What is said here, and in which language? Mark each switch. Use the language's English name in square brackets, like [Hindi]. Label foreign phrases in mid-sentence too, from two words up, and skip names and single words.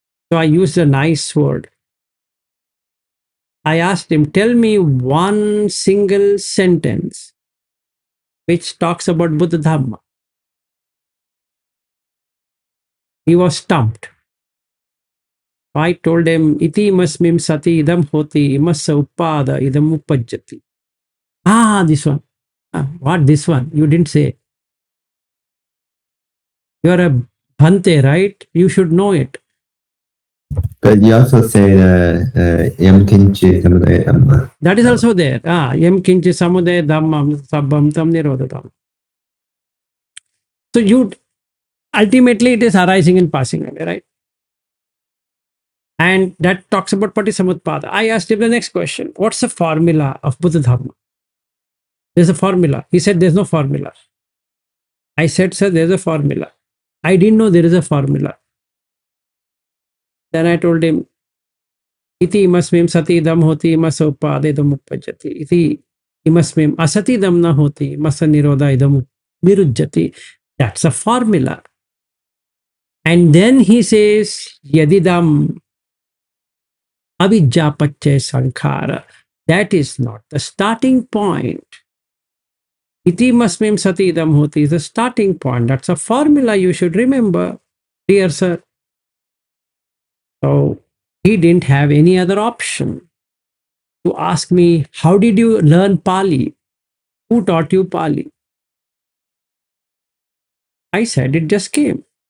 [English] So I used a nice word. I asked him, tell me one single sentence which talks about Buddha Dhamma. He was stumped. I told him, [Pali] iti masmim sati idam hoti imassa uppada idam uppajjati. [English] Ah, this one. Ah, what this one? You didn't say. You are a Bhante, right? You should know it. But you also say [Pali] yam kinchi samudaya dhamma. [English] That is also there. [Pali] Ah, yam kinchi samudaya dhammam sabbam tam nirodhatam. [English] So you ultimately it is arising and passing away, right? And that talks about Patisamutpada. I asked him the next question. What's the formula of Buddha Dhamma? There's a formula. He said there's no formula. I said, sir, there's a formula. I didn't know there is a formula. Then I told him, [Pali] iti imasmim sati idam hoti imasa uppada idam uppajjati. Iti imasmim asati idam na hoti imasa nirodha idam nirujjati. [English] That's a formula. And then he says, [Pali] yadidam avijjapache sankhara. [English] That is not the starting point. [Pali] Iti masmim sati idam hoti [English] is the starting point. That's a formula you should remember, dear sir. So he didn't have any other option to ask me, how did you learn Pali? Who taught you Pali? I said, it just came.